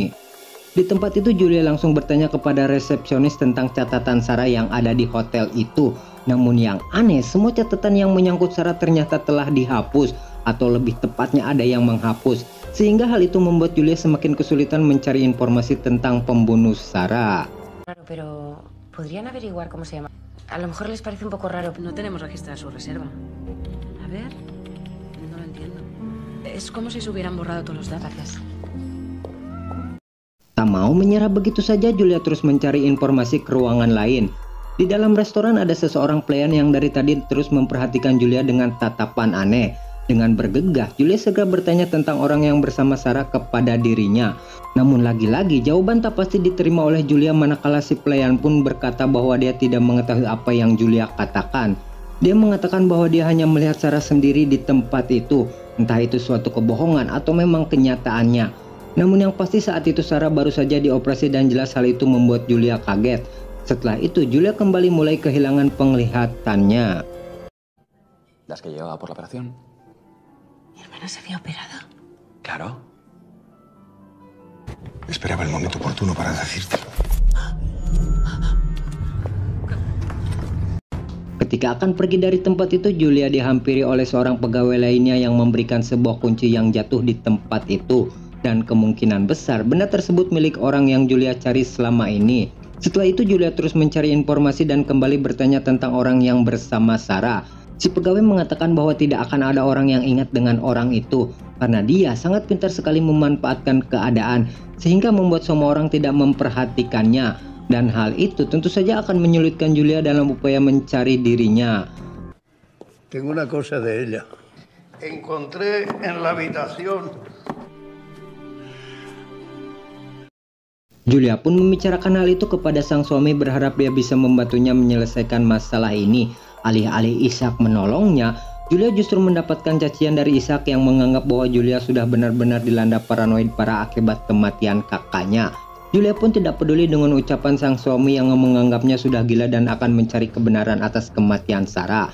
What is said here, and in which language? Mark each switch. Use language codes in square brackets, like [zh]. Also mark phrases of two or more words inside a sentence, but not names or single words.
[id] Di tempat itu Julia langsung bertanya kepada resepsionis tentang catatan Sarah yang ada di hotel itu. Namun yang aneh, semua catatan yang menyangkut Sarah ternyata telah dihapus, atau lebih tepatnya ada yang menghapus. Sehingga hal itu membuat Julia semakin kesulitan mencari informasi tentang pembunuh Sarah. [es] Claro, pero podrían averiguar cómo se llama. A lo mejor les parece un poco raro. No tenemos registrada su reserva. A ver, no lo entiendo. Es como si se hubieran borrado todos los datos. Gracias. [id] Tak mau menyerah begitu saja, Julia terus mencari informasi ke ruangan lain. Di dalam restoran ada seseorang pelayan yang dari tadi terus memperhatikan Julia dengan tatapan aneh. Dengan bergegas, Julia segera bertanya tentang orang yang bersama Sarah kepada dirinya. Namun lagi-lagi jawaban tak pasti diterima oleh Julia manakala si pelayan pun berkata bahwa dia tidak mengetahui apa yang Julia katakan. Dia mengatakan bahwa dia hanya melihat Sarah sendiri di tempat itu. Entah itu suatu kebohongan atau memang kenyataannya. Namun yang pasti saat itu Sarah baru saja dioperasi dan jelas hal itu membuat Julia kaget. Setelah itu Julia kembali mulai kehilangan penglihatannya. [es] Las que llevaba por la operación. Mi hermana se había operado. Claro. Esperaba el momento oportuno para decírtelo. [id] Ketika akan pergi dari tempat itu, Julia dihampiri oleh seorang pegawai lainnya yang memberikan sebuah kunci yang jatuh di tempat itu. Dan kemungkinan besar benda tersebut milik orang yang Julia cari selama ini. Setelah itu Julia terus mencari informasi dan kembali bertanya tentang orang yang bersama Sarah. Si pegawai mengatakan bahwa tidak akan ada orang yang ingat dengan orang itu. Karena dia sangat pintar sekali memanfaatkan keadaan. Sehingga membuat semua orang tidak memperhatikannya. Dan hal itu tentu saja akan menyulitkan Julia dalam upaya mencari dirinya. [es] Tengo una cosa de ella. Encontré en la habitación. [id] Julia pun membicarakan hal itu kepada sang suami berharap dia bisa membantunya menyelesaikan masalah ini. Alih-alih Ishak menolongnya, Julia justru mendapatkan cacian dari Ishak yang menganggap bahwa Julia sudah benar-benar dilanda paranoid parah akibat kematian kakaknya. Julia pun tidak peduli dengan ucapan sang suami yang menganggapnya sudah gila dan akan mencari kebenaran atas kematian Sarah.